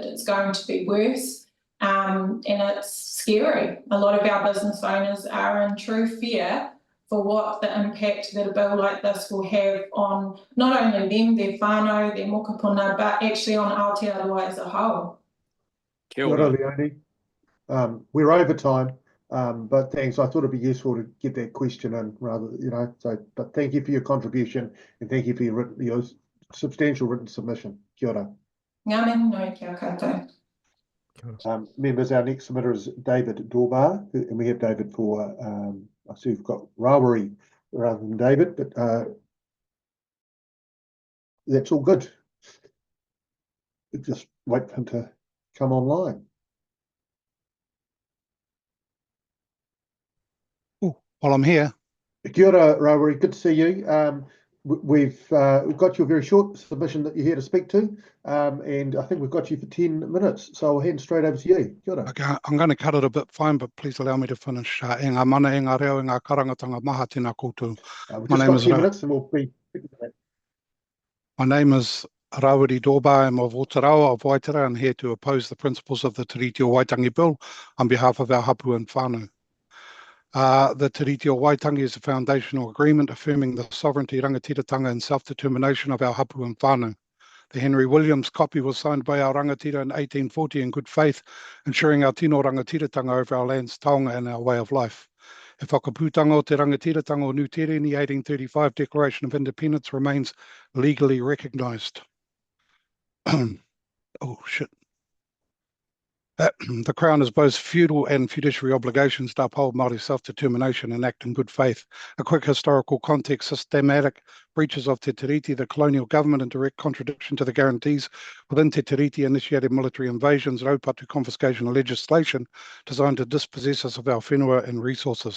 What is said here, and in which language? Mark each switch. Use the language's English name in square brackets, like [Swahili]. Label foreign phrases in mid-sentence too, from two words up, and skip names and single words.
[English] It's going to be worse, and it's scary. A lot of our business owners are in true fear for what the impact that a bill like this will have on not only them, their whānau, their mokopuna, but actually on Aotearoa as a whole. [Māori] Kia ora, Leonie. [English] We're over time, but thanks. I thought it'd be useful to get that question in rather, but thank you for your contribution and thank you for your substantial written submission. [Māori] Kia ora. Ngā mihi nui kia koutou. [English] Members, our next submitter is David Doorbar, and we have David for, I see we've got Rawiri rather than David, but that's all good. We'll just wait for him to come online. Oh, well, I'm here. [Māori] Kia ora, Rawiri, [English] good to see you. We've got your very short submission that you're here to speak to, and I think we've got you for 10 minutes, so I'll hand straight over to you. [Māori] Kia ora. [English] Okay, I'm going to cut it a bit fine, but please allow me to finish. [Māori] E ngā mana, e ngā reo, e ngā karangatanga maha tēnā koutou. [English] We've just got 10 minutes and we'll be... My name is Rawiri Doorbar. I'm of Aotearoa of Waikato and here to oppose the principles of the Te Iti o Waitangi Bill on behalf of our hapu and whānau. The Te Iti o Waitangi is a foundational agreement affirming the sovereignty, rangatira and self-determination of our hapu and whānau. The Henry Williams copy was signed by our rangatira in 1840 in good faith, ensuring our [Māori] tino rangatiratanga [English] over our lands, taonga and our way of life. [Māori] E whakapūtanga o te rangatiratanga o Nutere [English] in the 1835 Declaration of Independence remains legally recognised. Oh, shit. The Crown has both feudal and fiduciary obligations to uphold Māori self-determination and act in good faith. A quick historical context: systematic breaches of Te Tiriti, the colonial government, in direct contradiction to the guarantees within Te Tiriti, initiated military invasions, raupatu confiscation and legislation designed to dispossess us of our whenua and resources.